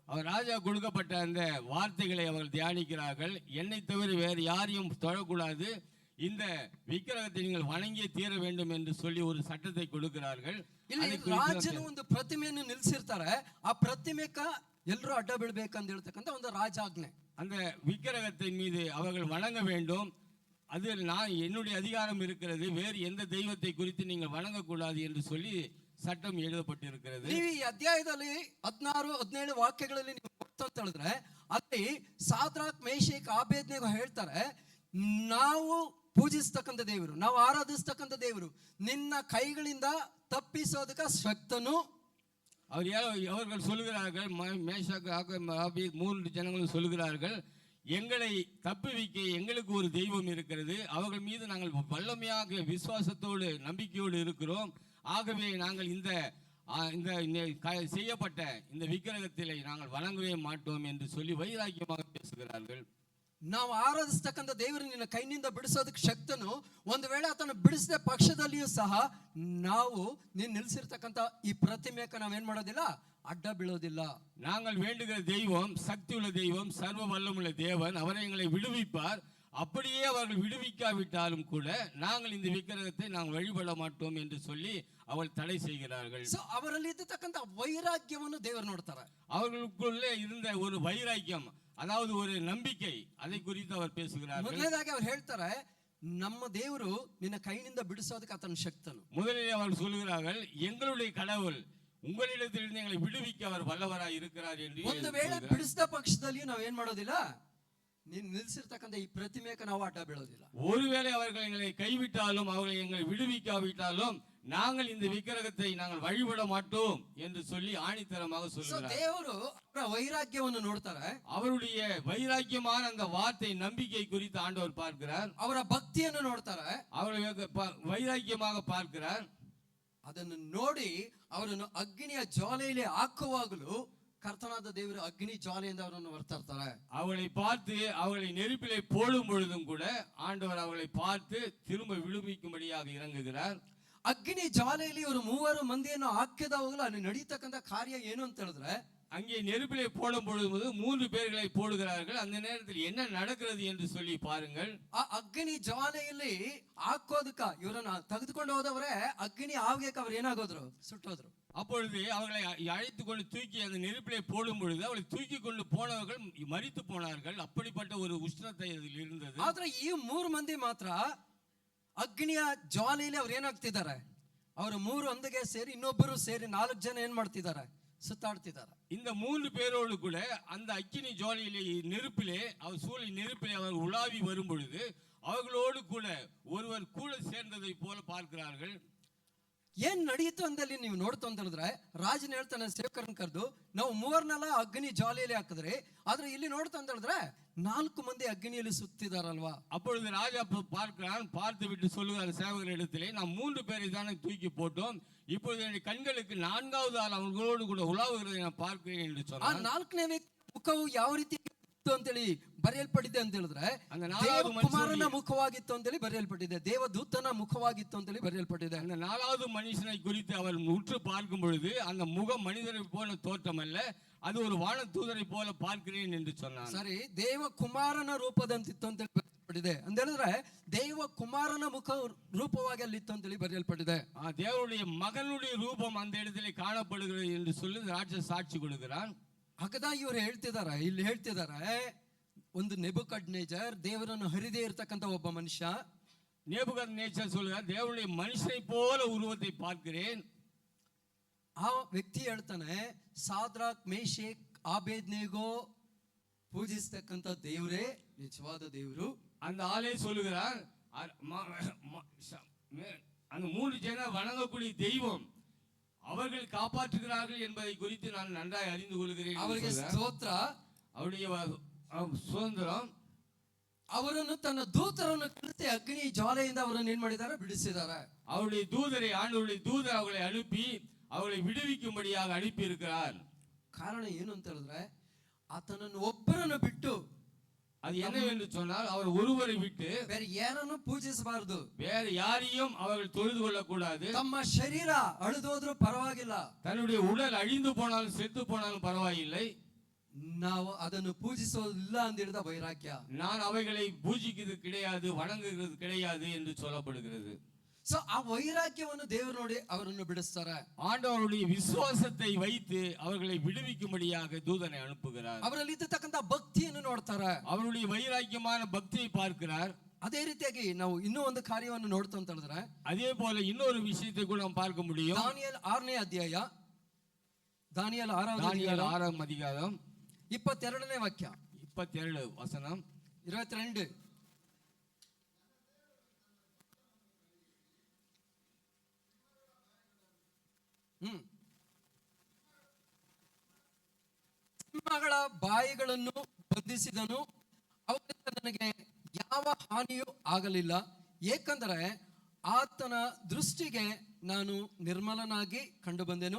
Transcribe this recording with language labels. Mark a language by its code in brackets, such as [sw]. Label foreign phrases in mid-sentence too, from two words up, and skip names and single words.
[ta] அவர் ராஜா கொடுக்கப்பட்ட அந்த வார்த்தைகளை அவர்கள் தியானிக்கிறார்கள். என்னை தவிர வேறு யாரையும் தொழக்கூடாது, இந்த விக்கிரகத்தை நீங்கள் வணங்கியே தீர வேண்டும் என்று சொல்லி ஒரு சட்டத்தை கொடுக்கிறார்கள். [kn] ಇಲ್ಲಿ ರಾಜನು ಒಂದು ಪ್ರತಿಮೆಯನ್ನು ನಿಲ್ಲಿಸಿರ್ತಾರೆ. ಆ ಪ್ರತಿಮೆಕ ಎಲ್ಲರೂ ಅಡ್ಡ ಬೀಳ್ಬೇಕಂತ ಹೇಳ್ತಕ್ಕಂಥ ಒಂದು ರಾಜಾಜ್ಞೆ. [ta] அந்த விக்கிரகத்தின் மீது அவர்கள் வணங்க வேண்டும், அது என்னுடைய அதிகாரம் இருக்கிறது, வேறு எந்த தெய்வத்தை குறித்து நீங்கள் வணங்கக்கூடாது என்று சொல்லி சட்டம் எழுதப்பட்டிருக்கிறது. [kn] ನೀವು ಈ ಅಧ್ಯಾಯದಲ್ಲಿ 16, 17 ವಾಕ್ಯಗಳಲ್ಲಿ ನೀವು ನೋಡ್ತಾ ಅಂತ ಹೇಳಿದ್ರೆ, ಅಲ್ಲಿ ಸಾದ್ರಾಕ್, ಮೇಷಕ್, ಆಬೇದ್ನೆಗೋ ಹೇಳ್ತಾರೆ, ನಾವು ಪೂಜಿಸ್ತಕ್ಕಂಥ ದೇವರು, ನಾವು ಆರಾಧಿಸ್ತಕ್ಕಂಥ ದೇವರು ನಿನ್ನ ಕೈಗಳಿಂದ ತಪ್ಪಿಸೋದಕ್ಕೆ ಶಕ್ತನು. [ta] அவர்கள் சொல்கிறார்கள், மேஷாக், ஆபேத் 3 ஜனங்களும் சொல்கிறார்கள், எங்களை தப்புவிக்க எங்களுக்கு ஒரு தெய்வம் இருக்கிறது, அவர்கள் மீது நாங்கள் வல்லமையாக விசுவாசத்தோடு நம்பிக்கையோடு இருக்கிறோம், ஆகவே நாங்கள் இந்த செய்யப்பட்ட இந்த விக்கிரகத்திலே நாங்கள் வணங்கவே மாட்டோம் என்று சொல்லி வைராக்கியமாக பேசுகிறார்கள். [kn] ನಾವು ಆರಾಧಿಸ್ತಕ್ಕಂಥ ದೇವರು ನಿನ್ನ ಕೈನಿಂದ ಬಿಡಿಸೋದಕ್ಕೆ ಶಕ್ತನು. ಒಂದು ವೇಳೆ ಆತನ ಬಿಡಿಸಿದ ಪಕ್ಷದಲ್ಲಿಯೂ ಸಹ ನಾವು ನೀನು ನಿಲ್ಲಿಸಿರ್ತಕ್ಕಂಥ ಈ ಪ್ರತಿಮೆಗೆ ನಾವೇನ್ ಮಾಡೋದಿಲ್ಲ, ಅಡ್ಡ ಬೀಳೋದಿಲ್ಲ. [ta] நாங்கள் வேண்டுகிற தெய்வம் சக்தி உள்ள தெய்வம், சர்வ வல்லமுள்ள தேவன், அவரை எங்களை விடுவிப்பார். அப்படியே அவர்கள் விடுவிக்காவிட்டாலும் கூட நாங்கள் இந்த விக்கிரகத்தை நாங்கள் வழிபட மாட்டோம் என்று சொல்லி அவள் தடை செய்கிறார்கள். [kn] ಅವರಲ್ಲಿ ಇದ್ದತಕ್ಕಂಥ ವೈರಾಗ್ಯವನ್ನು ದೇವರು ನೋಡ್ತಾರೆ. [ta] அவர்களுக்குள்ளே இருந்த ஒரு வைராக்கியம், அதாவது ஒரு நம்பிக்கை, அதை குறித்து அவர் பேசுகிறார். [kn] ಮೊದಲನೇದಾಗಿ ಅವ್ರು ಹೇಳ್ತಾರೆ, ನಮ್ಮ ದೇವರು ನಿನ್ನ ಕೈನಿಂದ ಬಿಡಿಸೋದಕ್ಕೆ ಆತನ ಶಕ್ತನು. [ta] முதலில் அவர்கள் சொல்கிறார்கள், எங்களுடைய கடவுள் உங்களிடத்திலிருந்து எங்களை விடுவிக்க அவர் வல்லவராய் இருக்கிறார் என்று. [kn] ಒಂದು ವೇಳೆ ಬಿಡಿಸಿದ ಪಕ್ಷದಲ್ಲಿ ನಾವು ಏನ್ ಮಾಡೋದಿಲ್ಲ, ನೀನು ನಿಲ್ಲಿಸಿರ್ತಕ್ಕಂಥ ಈ ಪ್ರತಿಮೆಗೆ ನಾವು ಅಡ್ಡ ಬೀಳೋದಿಲ್ಲ. [ta] ஒருவேளை அவர்கள் எங்களை கைவிட்டாலும் அவர்களை எங்களை விடுவிக்காவிட்டாலும் நாங்கள் இந்த விக்கிரகத்தை நாங்கள் வழிபட மாட்டோம் என்று சொல்லி ஆணித்தரமாக சொல்கிறார். [kn] ದೇವರು ಅವರ ವೈರಾಗ್ಯವನ್ನು ನೋಡ್ತಾರೆ. [ta] அவருடைய வைராக்கியமான அந்த வார்த்தை நம்பிக்கை குறித்து ஆண்டவர் பார்க்கிறார். [kn] ಅವರ ಭಕ್ತಿಯನ್ನು ನೋಡ್ತಾರೆ. [ta] அவரை வைராக்கியமாக பார்க்கிறார். [kn] ಅದನ್ನು ನೋಡಿ ಅವರನ್ನು ಅಗ್ನಿಯ ಜ್ವಾಲೆಯಲ್ಲಿ ಹಾಕುವಾಗಲೂ ಕರ್ತನಾದ ದೇವರು ಅಗ್ನಿ ಜ್ವಾಲೆಯಿಂದ ಅವರನ್ನು ಹೊರತರ್ತಾರೆ. [ta] அவளை பார்த்து அவளை நெருப்பிலே போடும் பொழுதும் கூட ஆண்டவர் அவளை பார்த்து திரும்ப விடுவிக்கும்படியாக இறங்குகிறார். [kn] ಅಗ್ನಿ ಜ್ವಾಲೆಯಲ್ಲಿ ಇವರು 3 ಮಂದಿಯನ್ನು ಹಾಕಿದವಾಗಲೂ ಅಲ್ಲಿ ನಡೀತಕ್ಕಂಥ ಕಾರ್ಯ ಏನು ಅಂತ ಹೇಳಿದ್ರೆ, [ta] அங்கே நெருப்பிலே போடும் பொழுது 3 பேர்களை போடுகிறார்கள். அந்த நேரத்தில் என்ன நடக்கிறது என்று சொல்லி பாருங்கள். [kn] ಆ ಅಗ್ನಿ ಜ್ವಾಲೆಯಲ್ಲಿ ಹಾಕೋದಕ್ಕ ಇವರನ್ನ ತೆಗೆದುಕೊಂಡು ಹೋದವರೇ ಅಗ್ನಿ ಆವಿಗೆ ಅವರು ಏನಾಗೋದ್ರು, ಸುಟ್ಟೋದ್ರು. [ta] அப்பொழுது அவர்களை அழைத்து கொண்டு தூக்கி அந்த நெருப்பிலே போடும் பொழுது அவளை தூக்கி கொண்டு போனவர்கள் மரித்து போனார்கள். அப்படிப்பட்ட ஒரு உஷ்ணத்தை அதில் இருந்தது. [kn] ಆದ್ರೆ ಈ 3 ಮಂದಿ ಮಾತ್ರ ಅಗ್ನಿಯ ಜ್ವಾಲೆಯಲ್ಲಿ ಅವ್ರು ಏನಾಗ್ತಿದ್ದಾರೆ, ಅವರು 3 ಒಂದಿಗೆ ಸೇರಿ ಇನ್ನೊಬ್ಬರು ಸೇರಿ 4 ಜನ ಏನ್ ಮಾಡ್ತಿದ್ದಾರೆ, ಸುತ್ತಾಡ್ತಿದ್ದಾರೆ. [ta] இந்த 3 பேரோடு கூட அந்த அக்கினி ஜுவாலையிலே நெருப்பிலே அவர் சூளை நெருப்பிலே அவர் உலாவி வரும் பொழுது அவர்களோடு கூட ஒருவர் கூட சேர்ந்ததை போல பார்க்கிறார்கள். [kn] ಏನ್ ನಡೀತು ಅಂದಲ್ಲಿ ನೀವು ನೋಡ್ತು ಅಂತ ಹೇಳಿದ್ರೆ, ರಾಜನ ಹೇಳ್ತಾನೆ ಸೇವಕರನ್ನ ಕರೆದು, ನಾವು 3 ಅಗ್ನಿ ಜ್ವಾಲೆಯಲ್ಲಿ ಹಾಕಿದ್ರೆ, ಆದ್ರೆ ಇಲ್ಲಿ ನೋಡ್ತಾ ಅಂತ ಹೇಳಿದ್ರೆ 4 ಮಂದಿ ಅಗ್ನಿಯಲ್ಲಿ ಸುತ್ತಿದಾರಲ್ವಾ. [ta] அப்பொழுது ராஜா பார்க்கிறான், பார்த்து விட்டு சொல்லுகிறார் சேவகரிடத்திலே, நாம் 3 பேரை தானே தூக்கி போட்டோம், இப்பொழுது என் கண்களுக்கு 4வது ஆள் அவர்களோடு கூட உலாவுகிறதை நான் பார்க்கிறேன் என்று சொன்னார். [kn] ಆ 4ನೇ ಮುಖವು ಯಾವ ರೀತಿ ಅಂತೇಳಿ ಬರೆಯಲ್ಪಟ್ಟಿದೆ ಅಂತ ಹೇಳಿದ್ರೆ, ಕುಮಾರನ ಮುಖವಾಗಿತ್ತು ಅಂತೇಳಿ ಬರೆಯಲ್ಪಟ್ಟಿದೆ, ದೇವದೂತನ ಮುಖವಾಗಿತ್ತು ಅಂತೇಳಿ ಬರೆಯಲ್ಪಟ್ಟಿದೆ. [ta] அந்த 4வது மனுஷனை குறித்து அவர் உற்று பார்க்கும் பொழுது அந்த முகம் மனிதரை போல தோற்றம் அல்ல, அது ஒரு வானதூதரை போல பார்க்கிறேன் என்று சொன்னான். [kn] ಸರಿ, ದೇವ ಕುಮಾರನ ರೂಪದಂತಿತ್ತು ಅಂತ ಬರೆಯಲ್ಪಟ್ಟಿದೆ. ಅಂತ ಹೇಳಿದ್ರೆ ದೇವ ಕುಮಾರನ ಮುಖ ರೂಪವಾಗಿ ಅಲ್ಲಿತ್ತು ಅಂತೇಳಿ ಬರೆಯಲ್ಪಟ್ಟಿದೆ. [ta] தேவனுடைய மகனுடைய ரூபம் அந்த இடத்திலே காணப்படுகிறது என்று சொல்லி ராஜா சாட்சி கொடுக்கிறான். [kn] ಹಾಗಾದಾಗ ಇವ್ರು ಇಲ್ಲಿ ಹೇಳ್ತಿದ್ದಾರೆ ಒಂದು ನೆಬುಕಡ್ನೆಜರ್ ದೇವರನ್ನು ಹರಿದೇ ಇರತಕ್ಕಂತ ಒಬ್ಬ ಮನುಷ್ಯ. [ta] நேபுகாத்நேச்சர் சொல்கிறார், தேவனுடைய மனுஷனை போல உருவத்தை பார்க்கிறேன். [kn] ಆ ವ್ಯಕ್ತಿ ಹೇಳ್ತಾನೆ, ಸಾದ್ರಾಕ್ ಮೇಷೇಕ್ ಆಬೇದ್ನೆಗೋ ಪೂಜಿಸ್ತಕ್ಕಂಥ ದೇವರೇ ನಿಜವಾದ ದೇವರು. [ta] அந்த ஆளே சொல்லுகிறார், அந்த 3 ஜன வணங்கக்கூடிய தெய்வம் அவர்கள் காப்பாற்றுகிறார்கள் என்பதை குறித்து நான் நன்றாய் அறிந்து கொள்கிறேன். [kn] ಅವರಿಗೆ ಸ್ತೋತ್ರ. [ta] அவருடைய சுதந்திரம். [kn] ಅವರನ್ನು ತನ್ನ ದೂತರನ್ನು ಕಳಿಸಿ ಅಗ್ನಿ ಜ್ವಾಲೆಯಿಂದ ಅವರನ್ನು ಏನ್ ಮಾಡಿದ್ದಾರೆ, ಬಿಡಿಸಿದ್ದಾರೆ. [ta] அவருடைய தூதரை, ஆண்டவருடைய தூதர் அவர்களை அனுப்பி அவர்களை விடுவிக்கும்படியாக அனுப்பி இருக்கிறார். [kn] ಕಾರಣ ಏನು ಅಂತ ಹೇಳಿದ್ರೆ, ಆತನನ್ನು ಒಬ್ಬರನ್ನು ಬಿಟ್ಟು, [ta] அது என்னவென்று சொன்னால் அவர் ஒருவரை விட்டு [kn] ಬೇರೆ ಯಾರನ್ನು ಪೂಜಿಸಬಾರದು, [ta] வேறு யாரையும் அவர்கள் தொழுது கொள்ளக்கூடாது. [kn] ತಮ್ಮ ಶರೀರ ಅಳಿದೋದ್ರೂ ಪರವಾಗಿಲ್ಲ, [ta] தன்னுடைய உடல் அழிந்து போனாலும் செத்து போனாலும் பரவாயில்லை, [kn] ನಾವು ಅದನ್ನು ಪೂಜಿಸೋದಿಲ್ಲ ಅಂತ ಹೇಳಿದ ವೈರಾಗ್ಯ. [ta] நான் அவைகளை பூஜிக்கிறது கிடையாது, வணங்குகிறது கிடையாது என்று சொல்லப்படுகிறது. [kn] ಸೊ ಆ ವೈರಾಗ್ಯವನ್ನು ದೇವರು ನೋಡಿ ಅವರನ್ನು ಬಿಡಿಸ್ತಾರೆ. [ta] ஆண்டவருடைய விசுவாசத்தை வைத்து அவர்களை விடுவிக்கும்படியாக தூதனை அனுப்புகிறார். [kn] ಅವರಲ್ಲಿ ಇದ್ದತಕ್ಕಂತ ಭಕ್ತಿಯನ್ನು ನೋಡ್ತಾರೆ, [ta] அவருடைய வைராக்கியமான பக்தியை பார்க்கிறார். [kn] ಅದೇ ರೀತಿಯಾಗಿ ನಾವು ಇನ್ನೂ ಒಂದು ಕಾರ್ಯವನ್ನು ನೋಡ್ತಾ ಅಂತ ಹೇಳಿದ್ರೆ, [ta] அதே போல இன்னொரு விஷயத்தை கூட நாம் பார்க்க முடியும். [kn] ದಾನಿಯೇಲ್ 6ನೇ ಅಧ್ಯಾಯ, ದಾನಿಯೇಲ್ [ta] 6ஆம் அதிகாரம் [kn] 22ನೇ ವಾಕ್ಯ, [ta] 22 வசனம், 22. [kn] ಸಿಂಹಗಳ ಬಾಯಿಗಳನ್ನು ಬಂಧಿಸಿದನು, ಅವರಿಂದ ನನಗೆ ಯಾವ ಹಾನಿಯೂ ಆಗಲಿಲ್ಲ, ಏಕೆಂದರೆ ಆತನ ದೃಷ್ಟಿಗೆ ನಾನು ನಿರ್ಮಲನಾಗಿ ಕಂಡು ಬಂದೆನು.